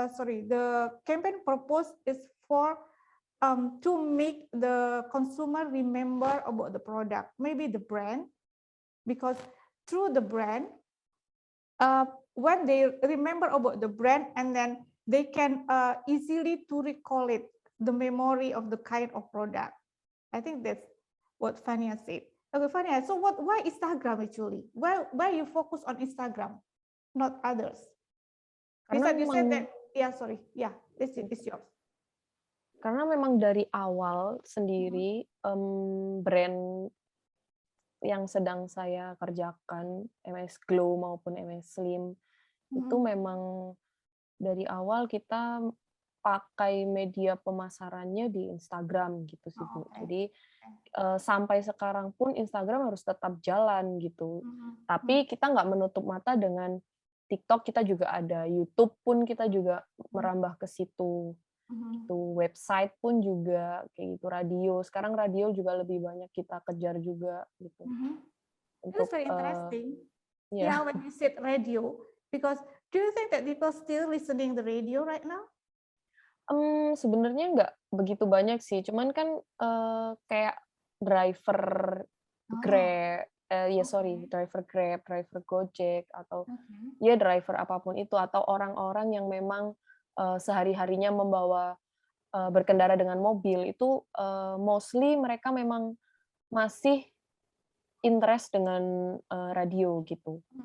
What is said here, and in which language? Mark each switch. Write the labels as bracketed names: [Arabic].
[English] Sorry, the campaign purpose is for to make the consumer remember about the product, maybe the brand, because through the brand, when they remember about the brand, and then they can easily to recall it, the memory of the kind of product. I think that's what Fania said. Okay, Fania, so why Instagram actually? Why you focus on Instagram, not others? [Indonesian] Karena [English] You said [Indonesian] memang [English] that, yeah, sorry, yeah, it's yours. [Indonesian] Karena memang dari awal sendiri, brand yang sedang saya kerjakan, MS Glow maupun MS Slim, itu memang dari awal kita pakai media pemasarannya di Instagram gitu sih, Bu. [English] Okay. [Indonesian] Jadi, sampai sekarang pun Instagram harus tetap jalan gitu. Tapi kita nggak menutup mata dengan TikTok, kita juga ada, YouTube pun kita juga merambah ke situ. Itu website pun juga kayak gitu, radio. Sekarang radio juga lebih banyak kita kejar juga gitu. [English] It's [Indonesian] Untuk [English] very interesting. [Indonesian] ya. [English] Yeah, when you said radio, because do you think that people still listening the radio right now? [Indonesian] Sebenarnya nggak begitu banyak sih, cuman kan, kayak driver Grab, driver Grab, driver Gojek, atau ya driver apapun itu, atau orang-orang yang memang, sehari-harinya berkendara dengan mobil itu, mostly mereka memang masih interest dengan, radio gitu.